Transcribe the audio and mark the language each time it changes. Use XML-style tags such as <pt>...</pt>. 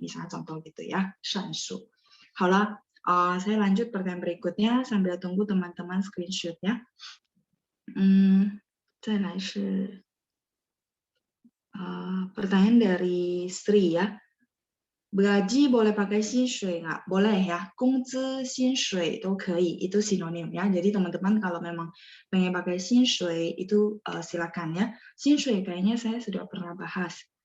<id>Misalnya contoh gitu ya, shansu. Halo, saya lanjut pertanyaan berikutnya sambil tunggu teman-teman screenshot-nya.</id> <zh>再来是</zh> <id>pertanyaan dari Sri ya. Gaji boleh pakai 薪水 nggak? Boleh ya.</id> <zh>工资薪水都可以,</zh> <id>itu sinonim ya. Jadi teman-teman kalau memang pengen pakai 薪水 itu silakan ya. 薪水 kayaknya saya sudah pernah bahas.</id>